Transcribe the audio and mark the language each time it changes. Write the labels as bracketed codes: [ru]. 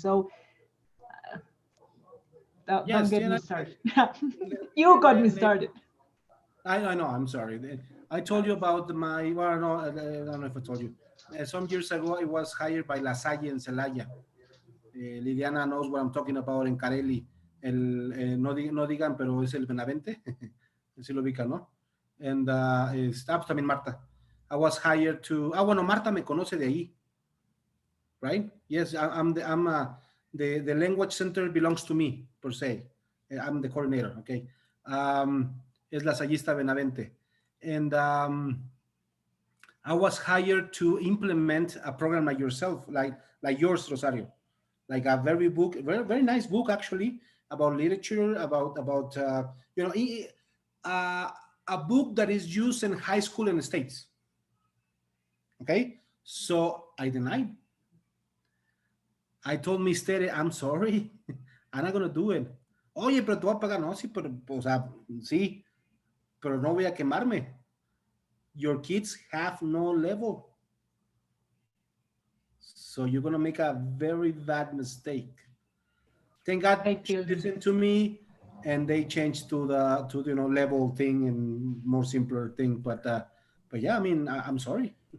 [en] So don't yes, get yeah, me started. You got me started. I know. I'm sorry. I told you about my. Well, no, I don't know if I told you. Some years ago, I was hired by La Salle in Celaya. Liliana knows what I'm talking about in Carelli. [es] No, no digan, pero es el Benavente. Sí lo ubica, ¿no? And pues también Marta. [en] I was hired to. [es] Bueno, Marta me conoce de ahí, right? [en] Yes, the language center belongs to me per se. I'm the coordinator. Okay. [es] Es la Sallista Benavente, [en] and I was hired to implement a program like yourself, like yours, Rosario, like a very nice book actually about literature, about you know, a book that is used in high school in the States. Okay, so I denied. I told Mister, I'm sorry, I'm not gonna do it. [es] Oye, pero te voy a pagar, no, sí, pero, o sea, sí, pero no voy a quemarme. [en] Your kids have no level. So you're gonna make a very bad mistake. Thank God she listened to me and they changed to the you know level thing and more simpler thing. But yeah, I mean I'm sorry.